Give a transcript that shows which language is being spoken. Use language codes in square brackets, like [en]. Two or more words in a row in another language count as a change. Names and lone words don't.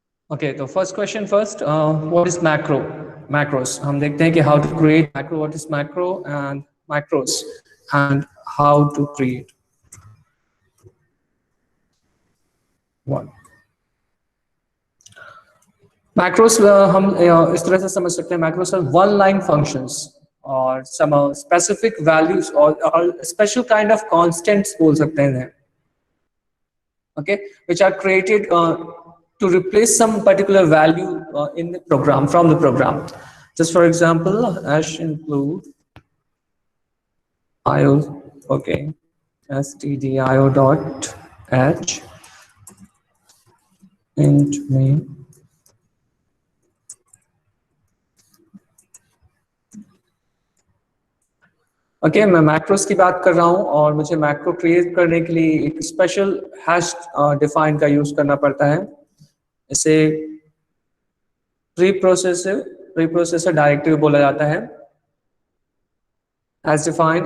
[en] Okay, तो first question first, what is macro? Macros [hi] हम देखते हैं कि [en] how to create macro, what is macro and macros and how to create one macros. [hi] हम इस तरह से समझ सकते हैं, [en] macros are one line functions और some specific values और special kind of constants [hi] बोल सकते हैं, [en] okay, which are created to replace some particular value in the program, from the program. Just for example, hash include io, okay, stdio dot h int main. [hi] ओके, मैं मैक्रोस की बात कर रहा हूं और मुझे [en] macro create [hi] करने के लिए एक [en] special hash define [hi] का यूज करना पड़ता है। इसे [en] pre processor directive [hi] बोला जाता है, [en] hash define.